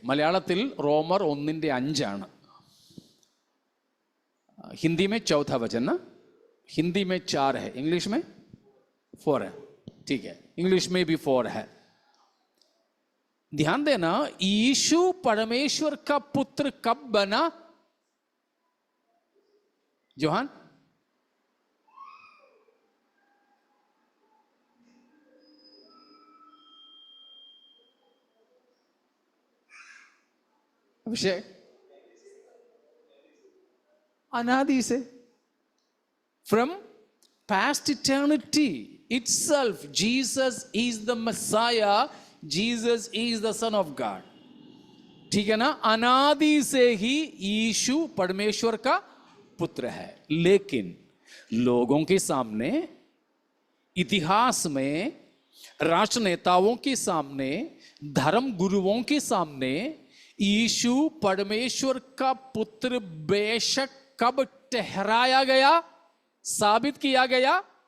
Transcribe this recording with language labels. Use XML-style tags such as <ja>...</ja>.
<ml>മലയാളത്തിൽ റോമർ 1:5</ml> <hi>हिंदी में 4था वचन ना? हिंदी में 4 है, इंग्लिश में 4 है. ठीक है, इंग्लिश में भी 4 है. ध्यान देना, यीशु परमेश्वर का पुत्र कब बना?</hi> <en>Johan,</en> <hi>विषय अनादि से,</hi> <en>From past eternity itself, Jesus is the Messiah, Jesus is the Son of God.</en> <hi>ठीक है ना, अनादि से ही यीशु परमेश्वर का पुत्र है। लेकिन लोगों के सामने, इतिहास में, राष्ट्रनेताओं के सामने, धर्म गुरुओं के सामने यीशु परमेश्वर का पुत्र बेशक कब ठहराया गया, साबित किया गया?</hi>